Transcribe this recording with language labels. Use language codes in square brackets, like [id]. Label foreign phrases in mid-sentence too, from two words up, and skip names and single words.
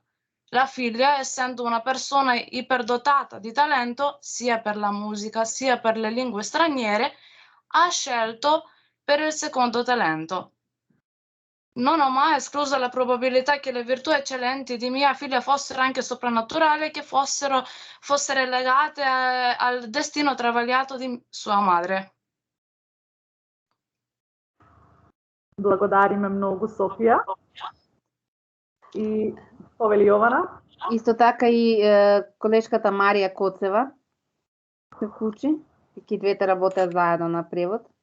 [it] La figlia, essendo una persona iperdotata di talento, sia per la musica sia per le lingue straniere, ha scelto per il secondo talento. Non ho mai escluso la probabilità che le virtù eccellenti di mia figlia fossero anche soprannaturali e che fossero legate al destino travagliato di sua madre. [mk] Благодариме многу, Софија. И повели Јована. Исто така и колешката Марија Коцева се вклучи. И двете работеат заедно на превод.